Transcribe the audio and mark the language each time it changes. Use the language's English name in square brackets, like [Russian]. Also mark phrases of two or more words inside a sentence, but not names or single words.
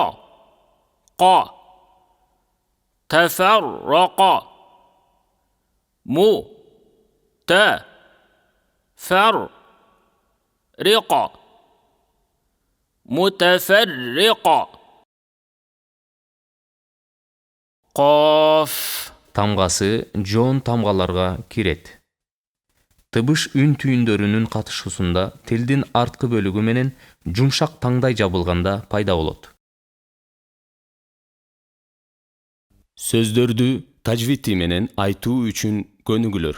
[Arabic] قَ. تَفَرَّقَ. مُ. تَ. فَرْ. رِقَة. مُتَفَرِّقَة. قاف. [Kyrgyz] Тамгасы жоон тамгаларга кирет. Тыбыш үн түйүндөрүнүн катышуусунда тилдин арткы бөлүгү менен жумшак таңдай жабылганда пайда болот. Сөздөрдү тажвити менен айтуу үчүн көнүгүлөр.